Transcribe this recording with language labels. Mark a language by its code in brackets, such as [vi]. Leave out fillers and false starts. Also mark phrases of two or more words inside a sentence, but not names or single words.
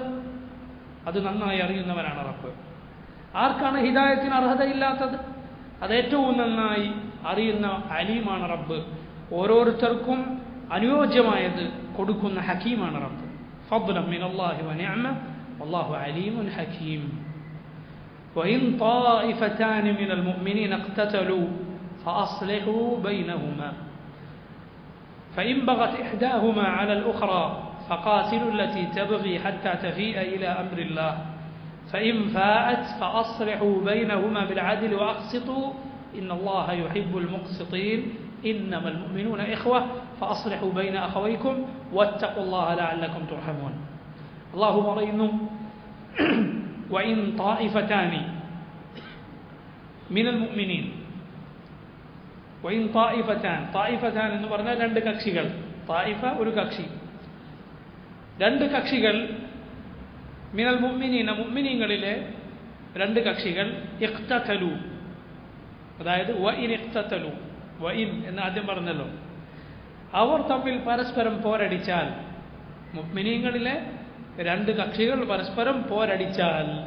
[ml] അത് നന്നായി അറിയുന്നവനാണ് റബ്ബ്. ആർക്കാണ് ഹിദായത്തിന് അർഹതയില്ലാത്തത്? അത് ഏറ്റവും നന്നായി അറിയുന്ന അലീമാണ് റബ്ബ്. ഓരോരുത്തർക്കും അനുയോജ്യമായത് കൊടുക്കുന്ന ഹക്കീമാണ് റബ്ബ്. [ar] فضلا من الله ونعمة والله عليم حكيم. وإن طائفتان من المؤمنين اقتتلوا فأصلحوا بينهما فإن بغت إحداهما على الأخرى فقاتلوا التي تبغي حتى تفيء إلى أمر الله فإن فاءت فأصلحوا بينهما بالعدل وأقسطوا إن الله يحب المقسطين إنما المؤمنون إخوة فأصلحوا بين أخويكم واتقوا الله لعلكم ترحمون. [ml] الله പറയുന്നു [ar] وإن طائفتان من المؤمنين وإن طائفتان [ml] എന്ന് പറഞ്ഞാൽ രണ്ട് കക്ഷികൾ. തായിഫ ഒരു കക്ഷി, രണ്ട് കക്ഷികൾ. [ar] من المؤمنين [ml] മുഅ്മിനീങ്ങളിലെ രണ്ട് കക്ഷികൾ ഇഖ്തതലു, അതായത് [ar] وإن اقتتلوا, [ml] വഇൻ എന്ന് ആദ്യം പറഞ്ഞല്ലോ. അവർ തമ്മിൽ പരസ്പരം പോരടിച്ചാൽ, മുഅ്മിനീങ്ങളിലെ രണ്ട് കക്ഷികൾ പരസ്പരം പോരടിച്ചാൽ.